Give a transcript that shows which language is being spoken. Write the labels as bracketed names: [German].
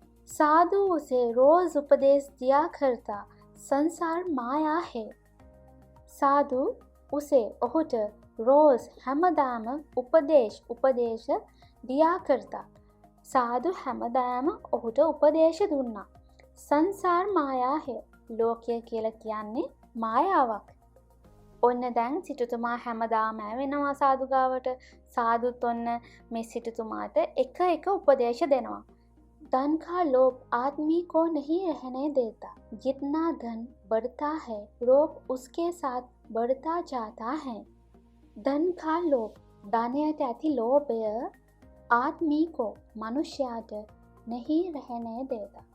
[Hindi] साधु उसे रोज उपदेश दिया करता संसार माया है. साधु उसे [Sinhala] ඔහුට [Hindi] रोज [Sinhala] හැමදාම [Hindi] උපදේශ दिया करता. [Sinhala] साधु හැමදාම ඔහුට උපදේශ දුන්නා. [Hindi] සංසාර මායා है. [Sinhala] ලෝකය කියලා කියන්නේ මායාවක්. ඔන්න දැන් සිටුතුමා හැමදාම වෙනවා සාදු ගාවට. සාදුත් ඔන්න මේ සිටුතුමාට එක උපදේශ දෙනවා. [Hindi] धन का लोभ आदमी को नहीं रहने देता. जितना धन बढ़ता है रोग उसके साथ बढ़ता जाता है. धन का लोभ [Sinhala] ධනයට ඇති ලෝභය [Hindi] ආත්මී को [Sinhala] මනුෂ්‍යයාට [Hindi] नहीं रहने देता.